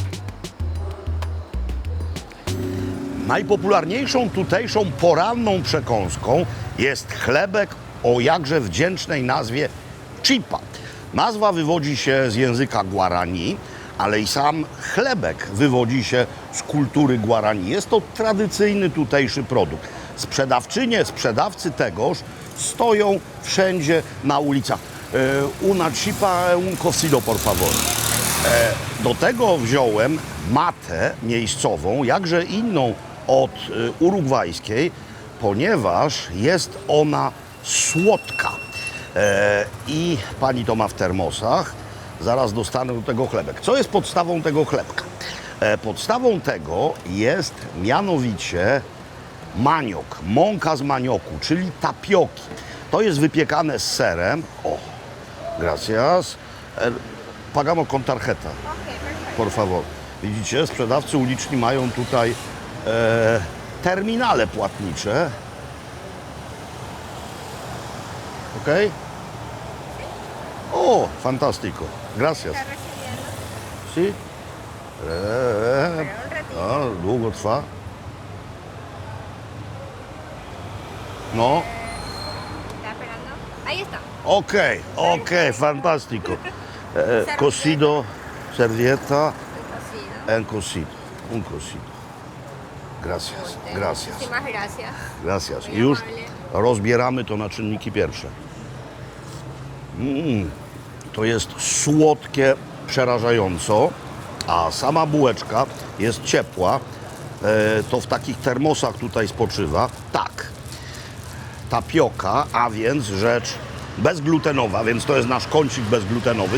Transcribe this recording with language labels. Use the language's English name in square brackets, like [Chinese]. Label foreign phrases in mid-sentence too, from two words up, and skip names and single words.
[Polish] Najpopularniejszą tutejszą poranną przekąską jest chlebek o jakże wdzięcznej nazwie chipa. Nazwa wywodzi się z języka Guarani, ale i sam chlebek wywodzi się z kultury Guarani. Jest to tradycyjny tutejszy produkt. Sprzedawczynie, sprzedawcy tegoż stoją wszędzie na ulicach. [Spanish] Una chipa, un cocido, por favor. [Polish] Do tego wziąłem matę miejscową, jakże inną od urugwajskiej, ponieważ jest ona słodka. I pani to ma w termosach. Zaraz dostanę do tego chlebek. Co jest podstawą tego chlebka? Podstawą tego jest mianowicie maniok, mąka z manioku, czyli tapioki. To jest wypiekane z serem. O, [Spanish] gracias. Pagamos con tarjeta, por favor. [Polish] Widzicie, sprzedawcy uliczni mają tutaj terminale płatnicze. Ok? O, [Spanish] fantastico. Gracias. Sí? [Polish] Długo trwa. [Spanish] No. Ahí está. Ok, fantastico. Cocido, servieta, en cocido. Un cocido. Gracias, gracias. Muchísimas gracias. Gracias. Muy [Polish] I już [Spanish] amable. [Polish] rozbieramy to na czynniki pierwsze. To jest słodkie przerażająco, a sama bułeczka jest ciepła. To w takich termosach tutaj spoczywa. Tak, tapioka, a więc rzecz bezglutenowa, więc to jest nasz kącik bezglutenowy.